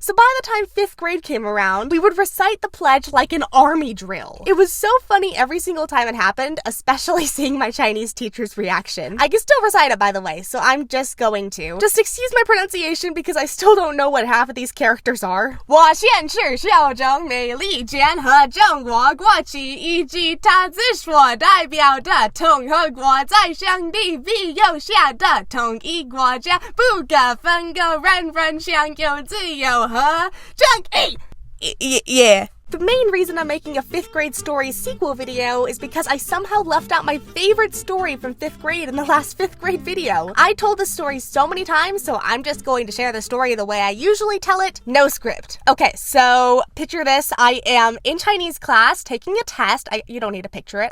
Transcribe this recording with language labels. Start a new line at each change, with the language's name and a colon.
English: So by the time 5th grade came around, we would recite the pledge like an army drill. It was so funny every single time it happened, especially seeing my Chinese teacher's reaction. I can still recite it, by the way, so I'm just going to. Just excuse my pronunciation because I still don't know what half of these characters are.
Chinese: 我现是效忠美利坚合中国国旗以及它之所代表的统合国在上帝庇佑下的统一国家，不可分割，人人享有自由和正义。
English: Yeah. The main reason I'm making a 5th grade story sequel video is because I somehow left out my favorite story from 5th grade in the last 5th grade video. I told this story so many times, so I'm just going to share the story the way I usually tell it, no script. Okay, so picture this. I am in Chinese class taking a test. You don't need to picture it.